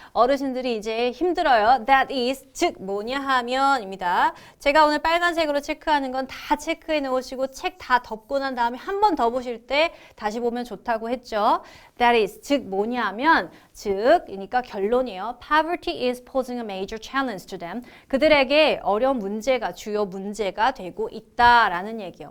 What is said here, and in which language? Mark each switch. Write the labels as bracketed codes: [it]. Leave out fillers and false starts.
[ko] 어르신들이 이제 힘들어요. [en] That is, [ko] 즉 뭐냐 하면입니다. 제가 오늘 빨간색으로 체크하는 건 다 체크해 놓으시고 책 다 덮고 난 다음에 한 번 더 보실 때 다시 보면 좋다고 했죠. [en] That is, [ko] 즉 뭐냐 하면 그러니까 결론이에요. [en] Poverty is posing a major challenge to them. [ko] 그들에게 어려운 문제가 주요 문제가 되고 있다라는 얘기예요.